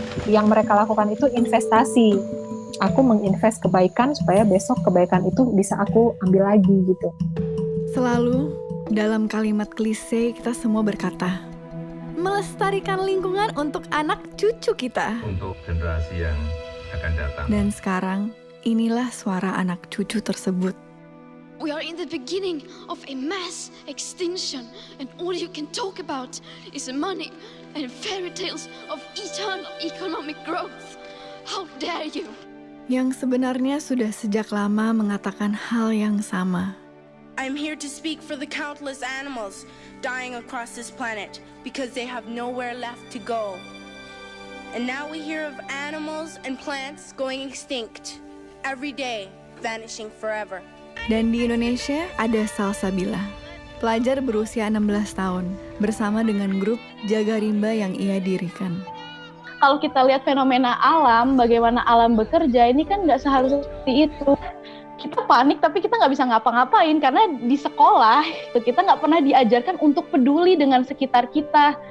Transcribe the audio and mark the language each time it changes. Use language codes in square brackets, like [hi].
[id] Yang mereka lakukan itu investasi. Aku menginvest kebaikan supaya besok kebaikan itu bisa aku ambil lagi gitu. Selalu dalam kalimat klise kita semua berkata, melestarikan lingkungan untuk anak cucu kita. Untuk generasi yang akan datang. Dan sekarang, inilah suara anak cucu tersebut. [en] We are in the beginning of a mass extinction, and all you can talk about is money and fairy tales of eternal economic growth. How dare you? [id] Yang sebenarnya sudah sejak lama mengatakan hal yang sama. [en] I'm here to speak for the countless animals dying across this planet because they have nowhere left to go. And now we hear of animals and plants going extinct every day, vanishing forever. [id] Dan di Indonesia ada Salsabila, pelajar berusia 16 tahun, bersama dengan grup Jaga Rimba yang ia dirikan. Kalau kita lihat fenomena alam, bagaimana alam bekerja, ini kan nggak seharusnya seperti itu. Kita panik tapi kita nggak bisa ngapa-ngapain karena di sekolah kita nggak pernah diajarkan untuk peduli dengan sekitar kita.